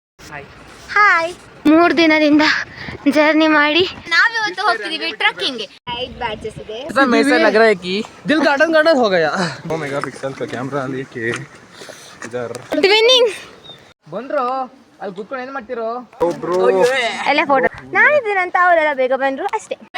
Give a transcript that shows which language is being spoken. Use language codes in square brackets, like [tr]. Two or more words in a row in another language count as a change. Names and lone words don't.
[kn] ಹಾಯ್. 3 ದಿನದಿಂದ ಜರ್ನಿ ಮಾಡಿ ನಾವಿವತ್ತು ಹೋಗ್ತಿದೀವಿ ಟ್ರಕ್ಕಿಂಗ್. 8 ಬ್ಯಾಚಸ್ ಇದೆ. [hi] ऐसा लग रहा है कि दिल गार्डन हो गया. 2 मेगापिक्सल का कैमरा लेके इधर [kn] ಟ್ವಿನ್ನಿಂಗ್ ಬಂದ್ರು ಅಲ್ಲಿ ಕುತ್ಕೊಂಡು ಏನ್ ಮಾಡ್ತಿರೋ ಬ್ರೋ ಎಲ್ಲ ಫೋಟೋ ನಾನಿದ್ದೀನಂತ ಅವರೆಲ್ಲ ಬೇಗ ಬಂದ್ರು ಅಷ್ಟೇ.